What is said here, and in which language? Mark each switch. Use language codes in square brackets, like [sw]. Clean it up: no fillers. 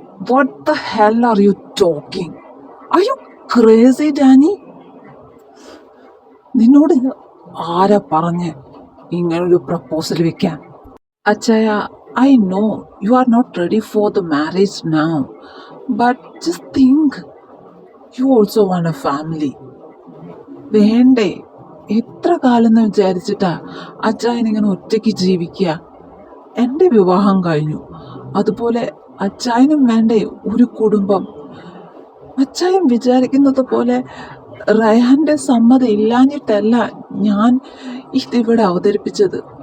[en] What the hell are you talking? Are you crazy, Danny? [ml] നിന്നോട് ആരാ പറഞ്ഞ് ഇങ്ങനൊരു പ്രപ്പോസൽ വെക്കാൻ? [en] അച്ചായ, I know you are not ready for the marriage now, but just think, you also want a family. [ml] വേണ്ടേ? എത്ര കാലം എന്ന് വിചാരിച്ചിട്ടാ അച്ചായൻ ഇങ്ങനെ ഒറ്റയ്ക്ക് ജീവിക്കുക? എൻ്റെ വിവാഹം കഴിഞ്ഞു, അതുപോലെ അച്ചായനും വേണ്ടേ ഒരു കുടുംബം? അച്ചായൻ വിചാരിക്കുന്നത് പോലെ റയാന്റെ സമ്മതം ഇല്ലാഞ്ഞിട്ടല്ല ഞാൻ ഇതിവിടെ അവതരിപ്പിച്ചത്.